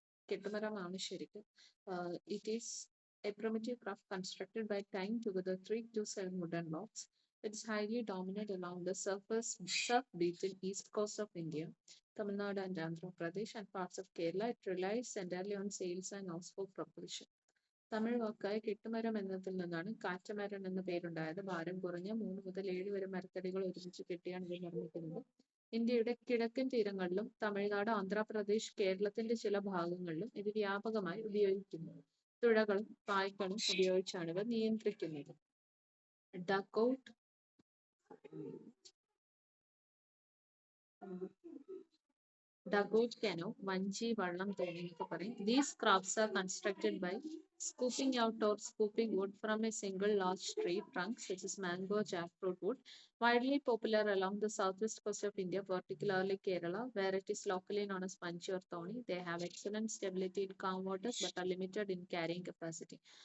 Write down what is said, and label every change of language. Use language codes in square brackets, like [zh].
[ml] കെട്ടുമരമാണ് ശരിക്കും. [en] It is a primitive craft constructed by tying together 3 to 7 wooden logs. It is highly dominant along the surf-beaten east coast of India, Tamil Nadu and Andhra Pradesh, and parts of Kerala. It relies entirely on sails and oars for propulsion. [ml] Tamil വാക്കായ കെട്ടുമരം എന്നതിൽ നിന്നാണ് കാറ്റുമരം എന്ന പേരുണ്ടായത്. ഭാരം കുറഞ്ഞ 3 മുതൽ 7 വരെ മരത്തടികൾ ഒരുമിച്ച് കെട്ടിയാണ് ഇത് നിർമ്മിക്കുന്നത്. ഇന്ത്യയുടെ കിഴക്കൻ തീരങ്ങളിലും തമിഴ്നാട്, ആന്ധ്രാപ്രദേശ്, കേരളത്തിന്റെ ചില ഭാഗങ്ങളിലും ഇത് വ്യാപകമായി ഉപയോഗിക്കുന്നു. തുഴകളും പായ്ക്കളും ഉപയോഗിച്ചാണ് ഇവ നിയന്ത്രിക്കുന്നത്. ഡക്കൌട്ട് dugout canoe, വഞ്ചി, വള്ളം തോണിയൊക്കെ പറയും. [en] These crafts are constructed by scooping out or scooping wood from a single large tree trunk such as mango or jackfruit wood. Widely popular along the southwest coast of India, particularly Kerala, where it is locally known as panchi or thoni. They have excellent stability in calm waters but are limited in carrying capacity.